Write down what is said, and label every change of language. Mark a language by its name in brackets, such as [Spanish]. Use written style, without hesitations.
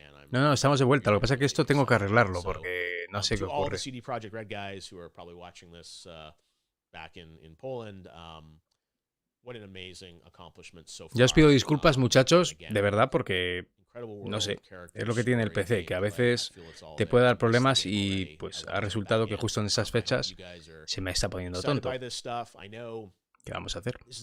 [Spanish] No, estamos de vuelta. Lo que pasa es que esto tengo que arreglarlo porque no sé qué ocurre. [English] CD PROJECKT guys who are probably watching this back in Poland. What an amazing accomplishment so far. [Spanish] Ya os pido disculpas, muchachos, de verdad, porque no sé, es lo que tiene el PC, que a veces te puede dar problemas y pues ha resultado que justo en esas fechas se me está poniendo tonto. ¿Qué vamos a hacer?